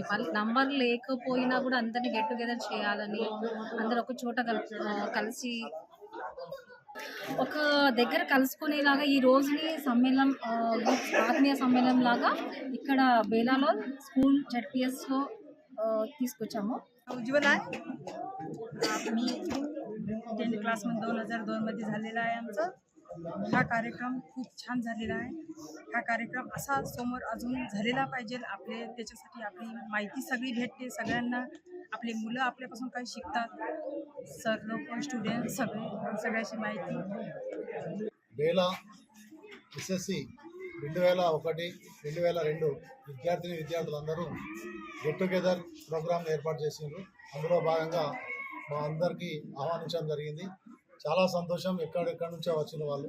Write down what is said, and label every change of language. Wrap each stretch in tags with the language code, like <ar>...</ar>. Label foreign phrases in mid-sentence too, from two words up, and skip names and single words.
<te>మళ్ళీ నంబర్ లేకపోయినా కూడా అందరినీ</te> <en>get together</en> <te>చేయాలని, అందరూ ఒక చోట కలిసి ఒక దగ్గర కలుసుకునేలాగా ఈ రోజుని సమ్మేళనం, ఆత్మీయ సమ్మేళనం లాగా ఇక్కడ బేలాలో स्कूल ZPS లో తీసుకొచ్చాము.</te> <mr>उज्ज्वल आहे. मी 10th क्लासमध्ये 2002 मध्ये झालेला आहे आमचा हा कार्यक्रम. खूप छान झालेला आहे. हा कार्यक्रम असा समोर अजून झालेला पाहिजे. आपले त्याच्यासाठी आपली माहिती सगळी भेटते. सगळ्यांना आपले मुलं आपल्यापासून काही शिकतात. सर लोक स्टुडंट सगळ्याची माहिती.</mr> <te>బేలా ఎస్ఎస్సి 2001 2002 విద్యార్థులందరూ</te> <en>get together program</en> <te>ఏర్పాటు చేసిండ్రు. అందులో భాగంగా మా అందరికీ ఆహ్వానించడం జరిగింది. చాలా సంతోషం. ఎక్కడెక్కడి నుంచో వచ్చిన వాళ్ళు.</te>